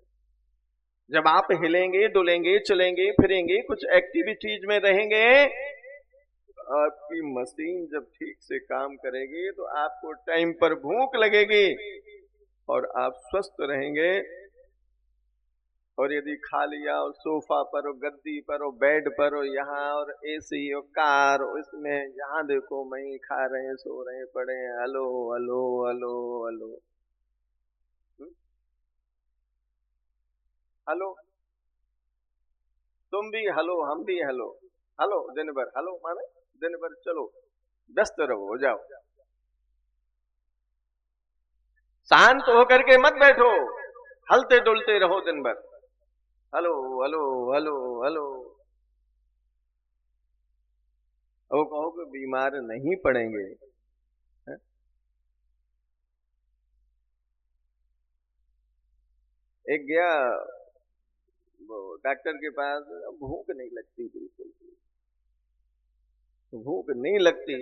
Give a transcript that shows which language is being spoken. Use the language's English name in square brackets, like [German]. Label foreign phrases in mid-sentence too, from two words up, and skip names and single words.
[Hindi] जब आप हिलेंगे, डुलेंगे, चलेंगे, फिरेंगे, कुछ एक्टिविटीज में रहेंगे, आपकी मशीन जब ठीक से काम करेगी तो आपको टाइम पर भूख लगेगी और आप स्वस्थ रहेंगे। और यदि खा लिया और सोफा पर और गद्दी पर और बेड पर और यहाँ और एसी और कार, इसमें यहाँ देखो वहीं खा रहे हैं, सो रहे हैं, पड़े हैं, हलो हलो हलो हलो हलो, तुम भी हलो, हम भी हलो, हलो दिन भर, हलो माने दिन भर चलो, व्यस्त रहो, हो जाओ, शांत होकर के मत बैठो, हलते डुलते रहो दिन भर, हलो हलो हलो हलो। वो कहो कि बीमार नहीं पड़ेंगे, है? एक गया डॉक्टर के पास, भूख नहीं लगती, बिल्कुल भूख नहीं लगती।